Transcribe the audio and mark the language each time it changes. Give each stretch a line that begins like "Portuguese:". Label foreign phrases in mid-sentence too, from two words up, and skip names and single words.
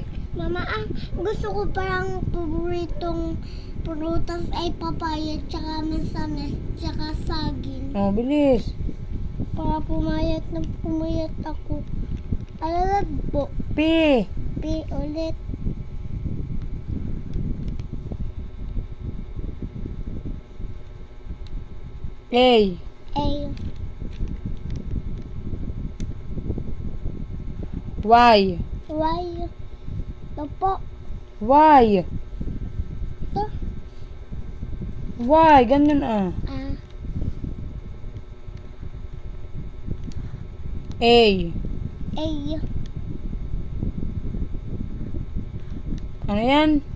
Filipino: Mama, gusto ko parang paboritong prutas ay papaya, tsaka mansanas, tsaka saging. Bilis. Para pumayat na pumayat ako. Alalad po. P. P ulit. A. A. Y. Y. Ito po. Y. Ito. Y. Ganun A. A. A. Ano yan?